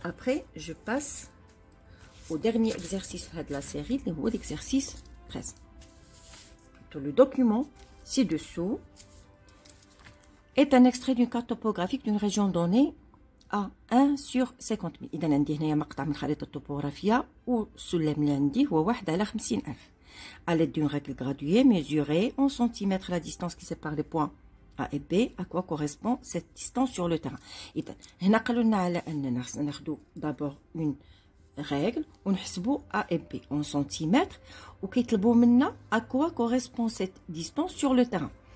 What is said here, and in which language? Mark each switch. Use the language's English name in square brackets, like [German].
[French] Après, je passe au dernier exercice de la série, l'exercice 13. Le document ci-dessous est un extrait d'une carte topographique d'une région donnée à 1 sur 50 000. [Arabic] إذا عندي هنايا مقطع من خريطة الطوبوغرافية والسلم اللي عندي هو 1 على 50,000. [French] À l'aide d'une règle graduée, mesurer en centimètres la distance qui sépare les points A et B. À quoi correspond cette distance sur le terrain? [Arabic] إذا هنا قالوا لنا على أننا خصنا ناخدو [French] d'abord une règle ونحسبوا A et B en centimètres [Arabic] وكيطلبوا منا [French] à quoi correspond cette distance sur le terrain.